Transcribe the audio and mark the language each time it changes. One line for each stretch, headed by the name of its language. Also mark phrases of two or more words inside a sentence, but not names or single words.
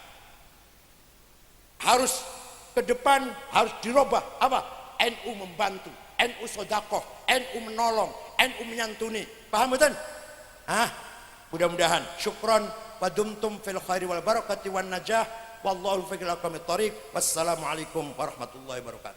Indonesian: Harus ke depan harus dirubah apa? NU membantu, NU sodakoh, NU menolong, NU menyantuni. Paham betul? Mudah-mudahan.
Arabic: شكرا ودمتم في الخير والبركة والنجاح. والله في أقوم الطريق. والسلام عليكم ورحمة الله وبركاته.